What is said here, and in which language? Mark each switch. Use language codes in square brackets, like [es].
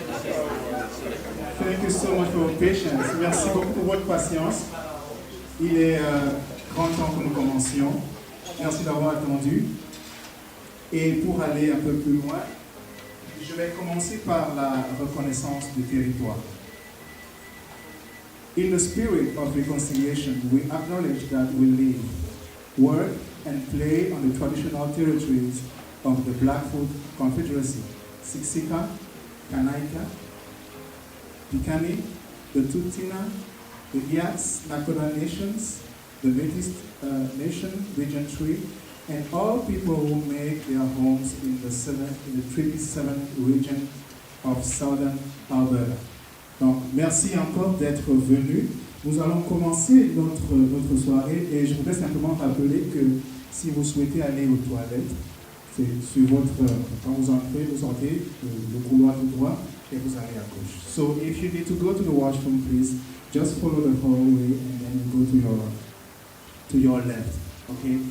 [en] Thank you so much for your patience. [fr] Merci beaucoup pour votre patience. Il est grand temps que nous commencions. Merci d'avoir attendu. Et pour aller un peu plus loin, je vais commencer par la reconnaissance du territoire. [en] In the spirit of reconciliation, we acknowledge that we live, work, and play on the traditional territories of the Blackfoot Confederacy, Siksika, Kanaika, Pikani, the Tutina, the Yaks, Nakota Nations, the Métis Nation, Region 3, and all people who make their homes in the Treaty 7 region of Southern Alberta. [fr] Donc, merci encore d'être venus. Nous allons commencer notre soirée et je voudrais simplement rappeler que si vous souhaitez aller aux toilettes, c'est sur quand vous entrez, vous sortez le couloir tout droit et vous allez à gauche. [en] So if you need to go to the washroom, please just follow the hallway and then you go to your left. Okay.